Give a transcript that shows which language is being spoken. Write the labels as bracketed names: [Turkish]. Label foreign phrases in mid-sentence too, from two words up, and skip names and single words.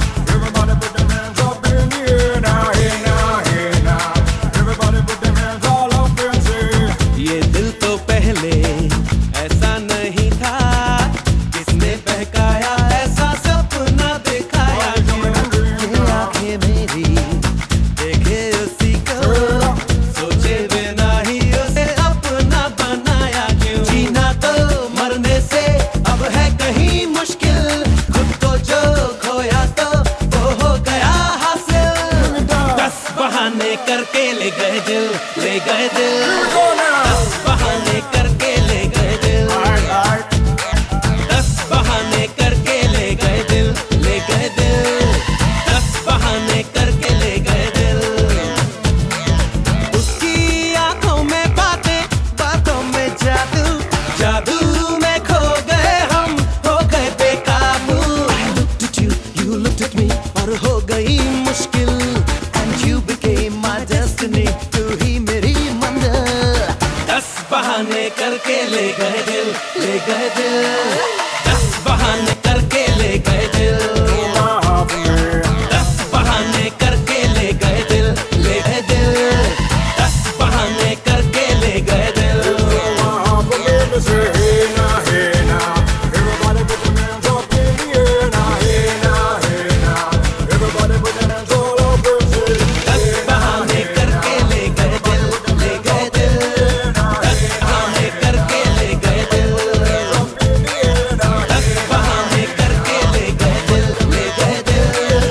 [English] Everybody put their hands up in the air now. Hey now, hey now. Everybody put their hands all up and say. [Hindi] ये दिल तो पहले ऐसा नहीं था. किसने बहकाया ऐसा सपना दिखाया. ये आंखें मेरी देखे उसी को, सोचे बिना ही उसे अपना बनाया. क्यों जीना तो मरने से अब है कहीं मुश्किल. खुद को जो खोया तो वो हो गया हासिल. 10 बहाने करके ले गए दिल, ले गए दिल. [English] Here we go now. [Hindi] 10 बहाने करके ले गए दिल. Alright. 10 बहाने करके ले गए दिल, ले गए दिल. 10 बहाने करके ले गए दिल. उसकी आंखों में बातें, बातों में जादू. जादू में खो गए हम, हो गए बेकाबू. [English] I looked at you, you looked at me, [Hindi] और हो गई मुश्किल. [English] And you became my destiny. [Hindi] तू ही मेरी मंजिल. 10 बहाने करके ले गए दिल, ले गए दिल. 10 बहाने करके ले गए दिल. [English] Never happening. [Hindi] 10 बहाने करके ले गए दिल, ले गए दिल. 10 बहाने करके ले गए दिल. [English] Never happening. Say hey now, hey now. Everybody put their hands up in the air now. Hey now, hey now. Everybody put their hands all up and say. [Hindi] 10 बहाने करके ले गए दिल, ले गए दिल. 10 बहाने करके ले गए दिल. 10 बहाने करके ले गए दिल, ले गए दिल.